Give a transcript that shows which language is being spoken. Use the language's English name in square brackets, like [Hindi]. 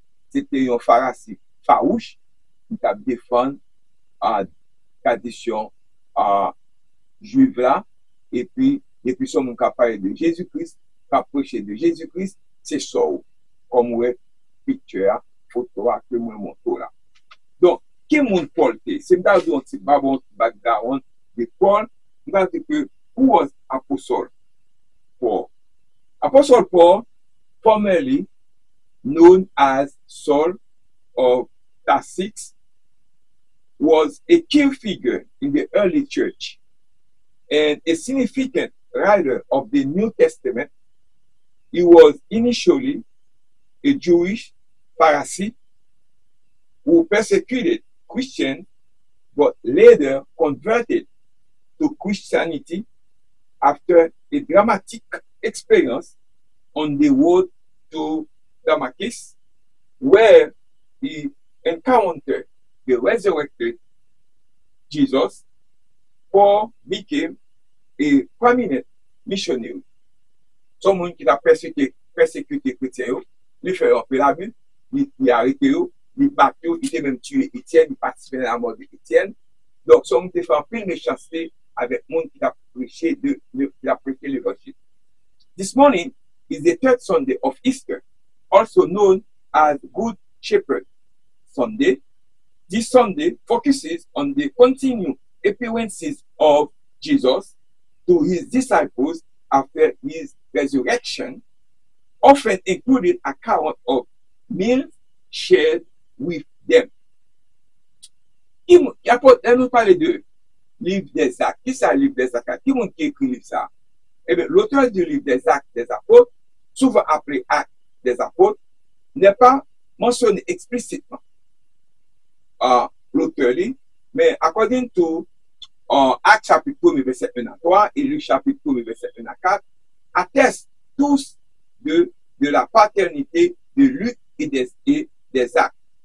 [French] C'était un pharisien farouche qui a défendu la tradition juive là. Et puis son monde qui a parlé de Jésus-Christ, qui a prêché de Jésus-Christ, c'est ça. Comme vous voyez, picture, photo que moi montre là. Donc, qui est Paul? C'est un petit background de Paul. Je vais dire que [English] who was Apostle Paul? Apostle Paul, formerly known as Saul of Tarsus, was a key figure in the early church and a significant writer of the New Testament. He was initially a Jewish Pharisee who persecuted Christians but later converted to Christianity after a dramatic experience on the road to Damascus, where he encountered the resurrected Jesus. Paul became a prominent missionary. [French] Someone qui a persécuté chrétiens, il fait remplir la Bible, il a arrêté, il battu, il a même tué Étienne, il participait à la mort d'Étienne. Donc, someone qui a fait un peu de méchanceté avec le monde qui a prêché l'évangile. [English] This morning is the third Sunday of Easter, also known as Good Shepherd Sunday. This Sunday focuses on the continued appearances of Jesus to his disciples after his resurrection, often including account of meals shared with them. [French] Il nous parle de livre des actes. Qui c'est le livre des actes? Qui est-ce qui écrit le livre ça? Eh bien, l'auteur du livre des actes des apôtres, souvent appelé actes des apôtres, n'est pas mentionné explicitement l'auteur, mais [English] according to [French] Actes chapitre 1, verset 1 à 3 et Luc chapitre 1, verset 1 à 4, attestent tous de la paternité de Luc et des actes.